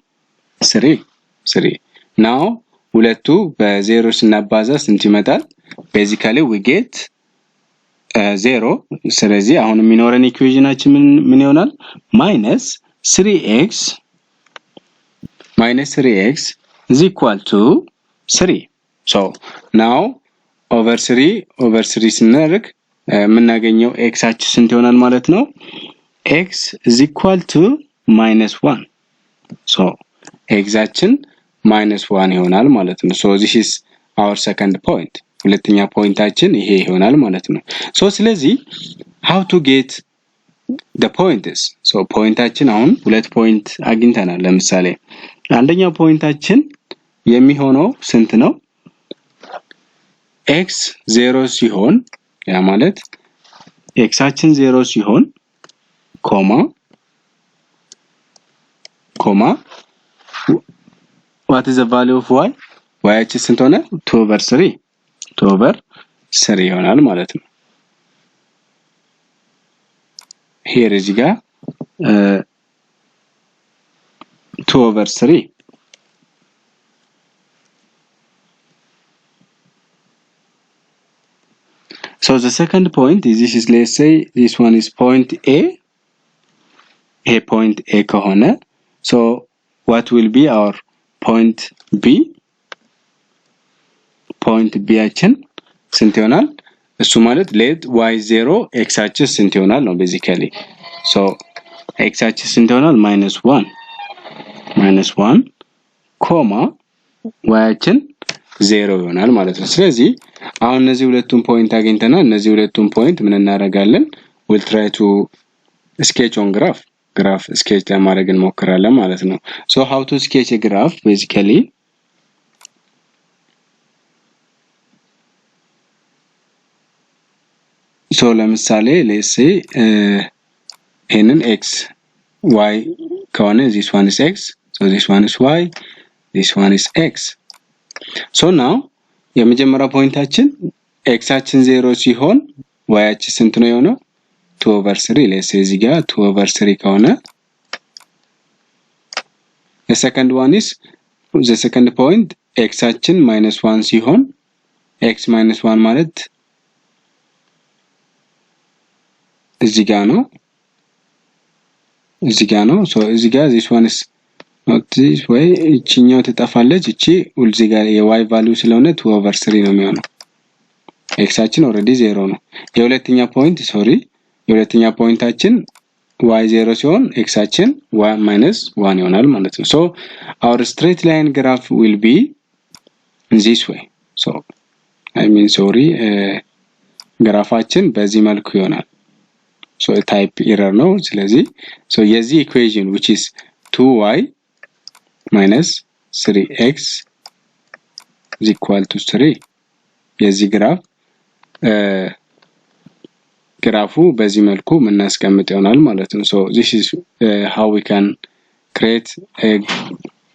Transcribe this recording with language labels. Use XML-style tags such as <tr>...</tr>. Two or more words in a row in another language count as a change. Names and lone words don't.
<am>3 now ሁለቱ በ0 ስናባዛ ስንት ይመጣል</am> <en>basically we get</en> <am>0 ስለዚህ አሁን የሚኖረን ኢኩዌሽናችን ምን ይሆናል minus 3x</am> <en>is equal to 3 so now over 3</en> <am>ስናደርግ የምናገኘው x አችን ስንት ይሆናል ማለት ነው</am> <en>x is equal to minus 1 so</en> <am>x አችን minus 1 ይሆናል ማለት ነው</am> <en>so this is our second point</en> <am>ሁለተኛ ፖይንታችን ይሄ ይሆናል ማለት ነው so ስለዚህ</am> <en>how to get the points so</en> <am>ፖይንታችን አሁን ሁለት ፖይንት አግኝተናል ለምሳሌ አንደኛው ፖይንታችን የሚሆነው ስንት ነው x 0 ሲሆን ያ ማለት x አችን 0 ሲሆን ኮማ</am> <en>what is the value of y</en> <am>y አችን ስንት ሆነ 2 over</am> <en>3</en> <am>ይሆናል ማለት ነው</am> <en>here</en> <am>እዚህ ጋር</am> <en>2 over 3 so the second point is this is let's say this one is point a</en> <am>point a ከሆነ</am> <en>so what will be our point b</en> <am>አችን ስንት ይሆናል እሱ ማለት</am> <en>let y</en> <am>0 x አችን ስንት ይሆናል ነው</am> <en>basically so</en> <am>x አችን ስንት ይሆናል -1 ኮማ y አችን 0 ይሆናል ማለት ነው ስለዚህ አሁን እነዚህ ሁለቱን ፖይንት አግኝተናል እነዚህ ሁለቱን ፖይንት ምን እናደርጋለን</am> <en>we'll try to sketch on graph sketch</en> <am>ለማድረግ እንሞክራለን ማለት ነው</am> <en>so how to sketch a graph basically so ለምሳሌ let's say</en> <am>ይሄንን x y ከሆነ</am> <en>this one is x so this one is y this one is x so now</en> <am>የመጀመሪያው ፖይንታችን x አችን 0 ሲሆን y አችን ስንት ነው የሆነው 2 over 3</am> <en>let's say</en> <am>እዚህ ጋር 2 over 3 ከሆነ</am> <en>the second one is the second point</en> <am>x አችን -1 ሲሆን x -1 ማለት እዚህ ጋር ነው so እዚህ ጋር</am> <en>this one is not this way</en> <am>እቺኛው ተጣፋለች እቺ እዚህ ጋር የy value ስለሆነ 2 over 3 ነው የሚሆነው x አችን already 0 ነው የሁለተኛ ፖይንት የሁለተኛ ፖይንታችን y 0 ሲሆን x አችን y -1 ይሆናል ማለት ነው</am> <en>so our straight line graph will be in this way so I mean</en> <am>ግራፋችን በዚህ መልኩ ይሆናል</am> <en>so type error</en> <am>ነው ስለዚህ so የዚህ equation</am> <en>which is 2y minus 3x is equal to 3</en> <am>የዚህ ግራፉ በዚህ መልኩ ምናስቀምጥ ይሆናል ማለት ነው</am> <en>so this is how we can create a</en>